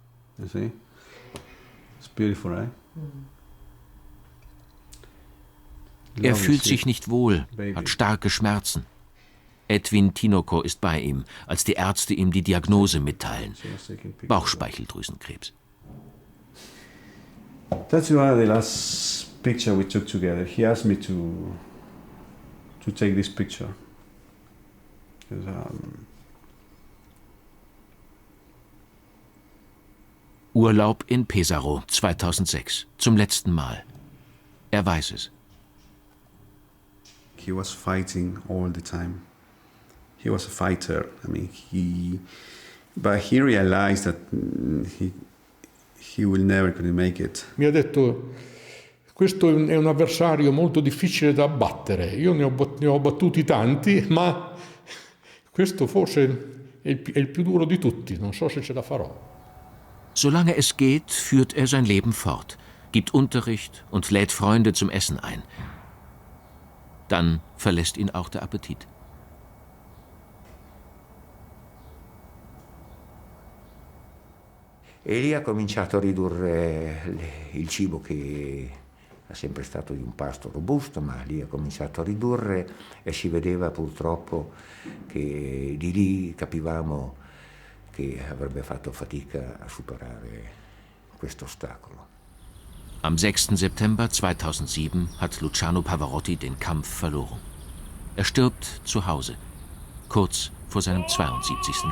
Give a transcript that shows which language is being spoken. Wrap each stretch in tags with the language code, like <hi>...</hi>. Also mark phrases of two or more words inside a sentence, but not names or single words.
<de>Er fühlt sich nicht wohl, hat starke Schmerzen. Edwin Tinoco ist bei ihm, als die Ärzte ihm die Diagnose mitteilen: Bauchspeicheldrüsenkrebs.</de> <en>That's one of the last picture we took together. He asked me to take this picture.</en> <de>Urlaub in Pesaro 2006, zum letzten Mal. Er weiß es.</de> <en>He was fighting all the time. He was a fighter. I mean, but he realized that he will never gonna make it.</en> <it>Mi ha detto: questo è un avversario molto difficile da abbattere. Io ne ho battuti tanti, ma questo forse è il più duro di tutti. Non so se ce la farò.</it> <de>Solange es geht, führt er sein Leben fort, gibt Unterricht und lädt Freunde zum Essen ein. Dann verlässt ihn auch der Appetit.</de> <it>E lì ha cominciato a ridurre il cibo che è sempre stato di un pasto robusto, ma lì ha cominciato a ridurre e si vedeva purtroppo che di lì capivamo che avrebbe fatto fatica a superare questo ostacolo.</it> <de>Am 6. September 2007 hat Luciano Pavarotti den Kampf verloren. Er stirbt zu Hause, kurz vor seinem 72.</de>